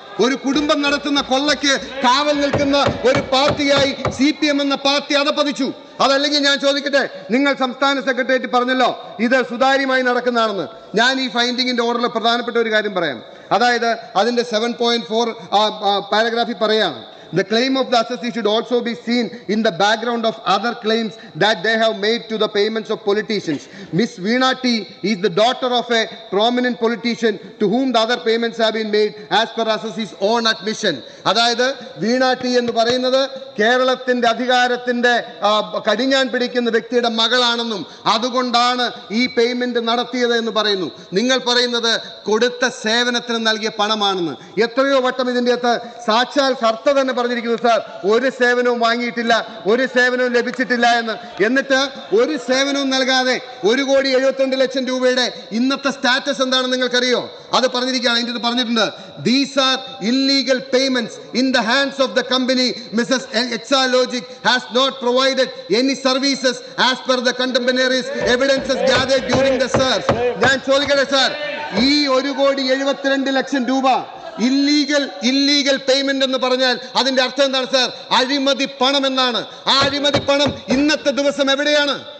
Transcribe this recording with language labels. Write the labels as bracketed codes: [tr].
[ml] ഒരു കുടുംബം നടത്തുന്ന കൊള്ളയ്ക്ക് കാവൽ നിൽക്കുന്ന ഒരു പാർട്ടിയായി CPM എന്ന പാർട്ടി അധപ്പതിച്ചു. അതല്ലെങ്കിൽ ഞാൻ ചോദിക്കട്ടെ, നിങ്ങൾ സംസ്ഥാന സെക്രട്ടേറിയറ്റ് പറഞ്ഞല്ലോ ഇത് സുതാര്യമായി നടക്കുന്നതാണെന്ന്. ഞാൻ ഈ ഫൈൻഡിങ്ങിന്റെ ഓർഡറിൽ പ്രധാനപ്പെട്ട ഒരു കാര്യം പറയാം. അതായത് അതിന്റെ 7.4 പാരഗ്രാഫിൽ പറയാണ്, [en] The claim of the assessee should also be seen in the background of other claims that they have made to the payments of politicians. Miss Veena T is the daughter of a prominent politician to whom the other payments have been made as per assessee's own admission. [ml] അതായത് വീണ T എന്ന് പറയുന്നത് കേരളത്തിന്റെ അധികാരത്തിന്റെ കടിഞ്ഞാൻ പിടിക്കുന്ന വ്യക്തിയുടെ മകളാണെന്നും അതുകൊണ്ടാണ് ഈ payment നടത്തിയത് എന്ന് പറയുന്നു. നിങ്ങൾ പറയുന്നത് കൊടുത്ത സേവനത്തിന് നൽകിയ പണമാണെന്ന്. എത്രയോ വട്ടം ഇതിൻ്റെ അകത്ത് സാക്ഷാൽ കർത്ത തന്നെ പറഞ്ഞിരിക്കുന്നു, സാർ ഒരു സേവനവും വാങ്ങിയിട്ടില്ല, ഒരു സേവനവും ലഭിച്ചിട്ടില്ല എന്ന്. എന്നിട്ട് ഒരു സേവനവും നൽകാതെ 1,72,00,000 രൂപയുടെ ഇന്നത്തെ സ്റ്റാറ്റസ് എന്താണെന്ന് നിങ്ങൾക്കറിയോ? അത് പറഞ്ഞിരിക്കുകയാണ്. അതിൻ്റെ ഇത് പറഞ്ഞിട്ടുണ്ട്, [en] These are illegal payments in the hands of the company. Mrs Exalogic has not provided any services as per the contemporaneous evidences gathered during the search. [ml] ഞാൻ ചോദിക്കട്ടെ സാർ, ഈ 1,72,00,000 രൂപ ഇല്ലീഗൽ പേയ്മെന്റ് എന്ന് പറഞ്ഞാൽ അതിന്റെ അർത്ഥം എന്താണ് സാർ? അഴിമതി പണം എന്നാണ്. ആ അഴിമതി പണം ഇന്നത്തെ ദിവസം എവിടെയാണ്?